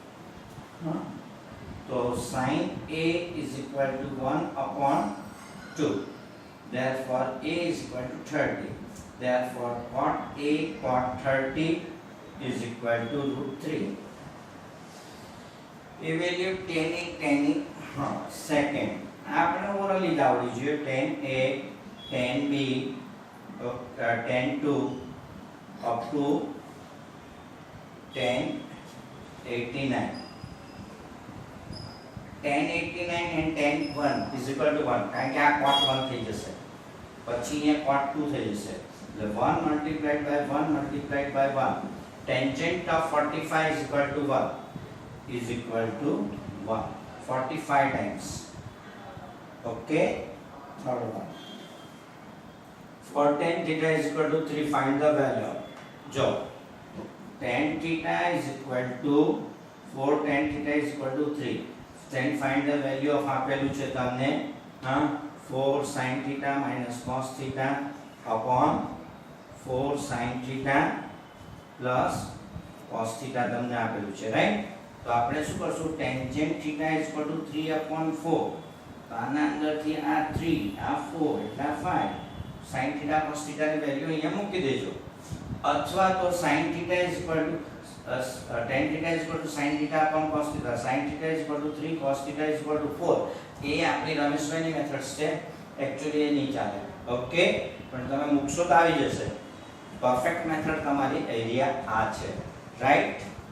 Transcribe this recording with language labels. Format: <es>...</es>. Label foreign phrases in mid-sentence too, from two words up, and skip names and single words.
<en>So sin a is equal to 1 upon 2. Therefore a is equal to 30. Therefore cot a cot 30 is equal to √3. Evaluate tan a second.</en> <gu>આપણે ઓરલી જ આવડી જોઈએ.</gu> <en>tan a tan b tan 2 up to tan 89. tan 89 and tan 1 is equal to 1</en> <gu>કારણ કે આ cot 1 થઈ જશે પછી અહીંયા cot 2 થઈ જશે એટલે</gu> <en>1 multiplied by 1 multiplied by 1 tangent of 45 is equal to 1 is equal to 1 45 times. Okay, number 1 for tan theta is equal to 3 find the value. જો tan theta is equal to 4 tan theta is equal to 3 then find the value of</en> <gu>આપેલું છે તમને</gu> <en>4 sin theta minus cos theta upon 4 sin theta plus cos theta</en> <gu>તમને આપેલું છે રાઈટ તો આપણે શું કરશું</gu> <en>tangent theta is equal to 3 upon 4</en> <gu>તો આના અંદરથી આ 3 આ 4 એટલે 5</gu> <en>sin theta cos theta</en> <gu>ની વેલ્યુ અહીંયા મૂકી દેજો અથવા તો</gu> <en>sin theta is equal to tan theta is equal to sin theta upon cos theta sin theta is equal to 3 cos theta is equal to 4</en> <gu>એ આપણી રમેશભાઈની મેથડ્સ છે એક્ચ્યુઅલી એ નહીં ચાલે ઓકે પણ તમે મૂકશો તો આવી જશે</gu> <en>perfect method</en> <gu>તમારી એરિયા આ છે રાઈટ</gu>